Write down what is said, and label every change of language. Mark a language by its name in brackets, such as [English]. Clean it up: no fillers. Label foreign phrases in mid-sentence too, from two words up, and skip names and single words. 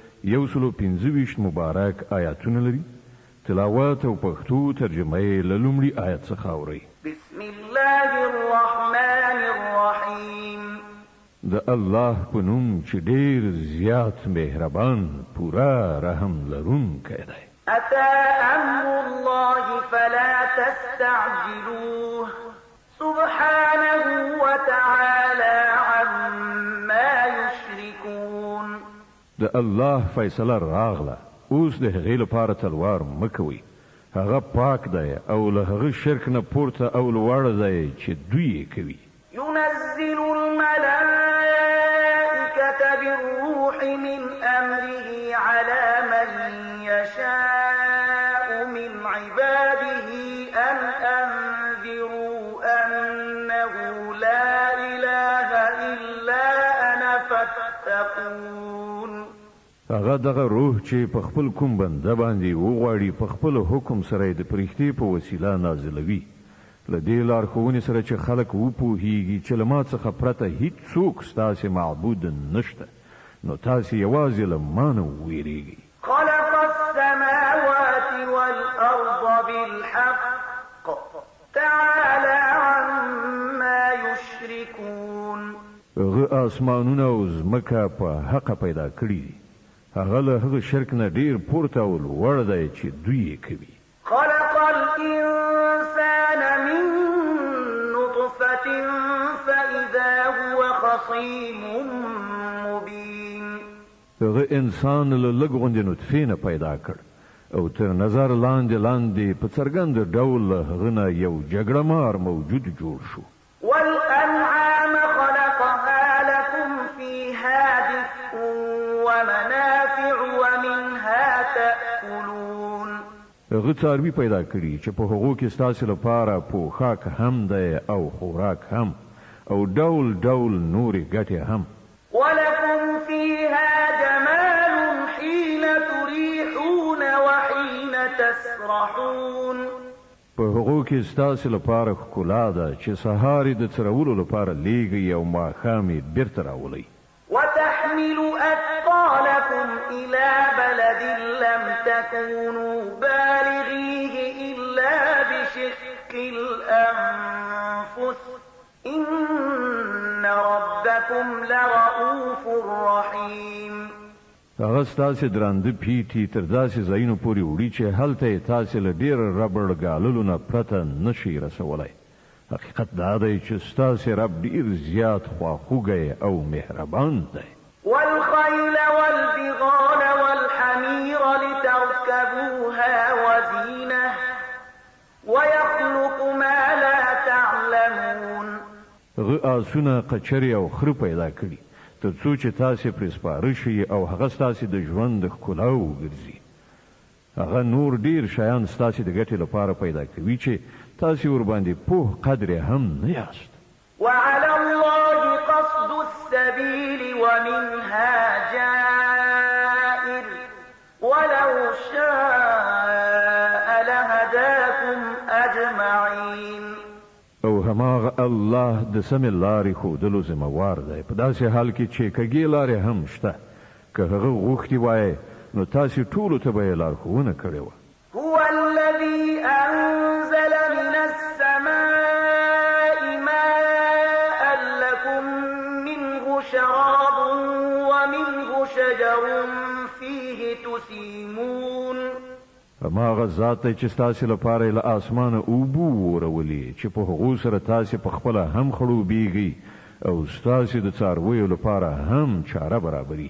[Pashto] 125 مبارک آیاتونه لري. تلاوت او پښتو ترجمه یې له لومړي آیت څخه اورئ. [Arabic] بسم الله الرحمن الرحیم. [Pashto] د الله په نوم چې ډېر زیات مهربان پورا رحم لرونکی دی. [Arabic] أتى أمر الله فلا تستعجلوه سبحانه وتعالى عما يشركون. [Pashto] د الله فیصله راغله، اوس د هغې لپاره تلوار مه کوئ. هغه پاک دی او له هغه شرک نه پورته او لوړ دی چې دوی یې کوي. [Arabic] ينزل الملائكة بالروح من أمره على من يشاء من عباده أن أنذروا أنه لا إله إلا أنا فاتقون. [Pashto] هغه دغه روح چې په خپل کوم بنده باندې وغواړي په خپل حکم سره د پرښتې په وسیله نازلوي. له دې لارښوونې سره چې خلک وپوهیږي چې له ما څخه پرته هیڅ څوک ستاسې معبود نشته، نو تاسې یوازې له ما نه وویریږئ. [Arabic] خلق السماوات والأرض بالحق تعالى عما يشركون. [Pashto] هغه آسمانونه او ځمکه په حقه پیدا کړي دي، هغه له هغه شرک نه ډیر پورته او لوړ دی چې دوی یې کوي. [Arabic] خلق الإنسان من نطفة فإذا هو خصيم مبين. [Pashto] هغه انسان له لږ غوندې نطفې نه پیدا کړ او تر نظر لاندې په څرګند ډول هغه نه یو جګړه مار موجود جوړ شو. [Arabic] والأنعام خلقها لكم فيها دفء ومنافع ومنها تأكلون. [Pashto] هغه څاروي پیدا کړي چې په هغو کې ستاسو لپاره پوښاک هم دی او خوراک هم او ډول ډول نورې ګټې هم. [Arabic] ولكم فيها جمال حين تريحون وحين تسرحون. [Pashto] په هغو کې ستاسو لپاره ښکلا ده چې سهار د څرولو لپاره لیږي او ماښام یې بیرته راولئ. [Arabic] وتحمل أثقالكم إلى بلد لم تكونوا بالغيه إلا بشق الأنفس إن ربكم لرؤوف رحيم. [Pashto] هغه ستاسو درانده پیټي تر داسې ځایونو پورې وړي چې هلته یې تاسو له ډېر ربړ ګاللو نه پرته نشئ رسولی. حقیقت دا دی چې ستاسو رب ډېر زیات خواخوږی او مهربان دی. [Arabic] والخيل والبغال والحمير لتركبوها وزينة ويخلق ما لا تعلمون. [Pashto] هغه آسونه قچرې او خره پیدا کړي تر څو چې تاسو پرې سپاره شئ او هغه ستاسو د ژوند ښکلا وګرځي. هغه نور ډیر شیان ستاسو د ګټې لپاره پیدا کوي چې تاسو ورباندې پوه قدر هم نه یاست. [Arabic] وعلى الله قصد السبيل ومنها جائر ولو شاء لهداكم أجمعين. [Pashto] او هماغه الله د سمې لارې ښودلو ذمہوار دی په داسې حال کې چې کږې لارې هم شته. که هغه غوښتي وای نو تاسو ټولو ته به یې لارښوونه کړې وه. [Arabic] هو الذي أنزل من السماء ماء لكم منه شراب ومنه شجر فيه تسيمون. [Pashto] هماغه ذات دی چې ستاسو لپاره له اسمانه اوبه ورولي چې په هغو سره تاسو په خپله هم خړوبېږئ او ستاسو د څارویو لپاره هم چاره برابري.